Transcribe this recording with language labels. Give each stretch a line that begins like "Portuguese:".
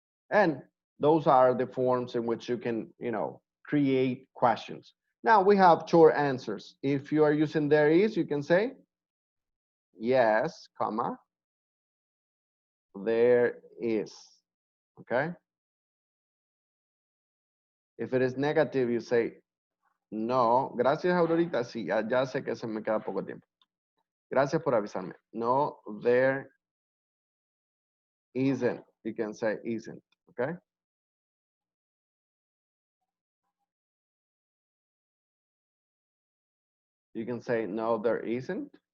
English: And those are the forms in which you can, you know, create questions. Now we have short answers. If you are using there is, you can say, yes, comma, there is, okay? If it is negative, you say,
Spanish: no, gracias, Aurorita, sí, ya sé que se me queda poco tiempo. Gracias por avisarme.
English: No, there isn't. You can say isn't, Okay. You can say, no, there isn't.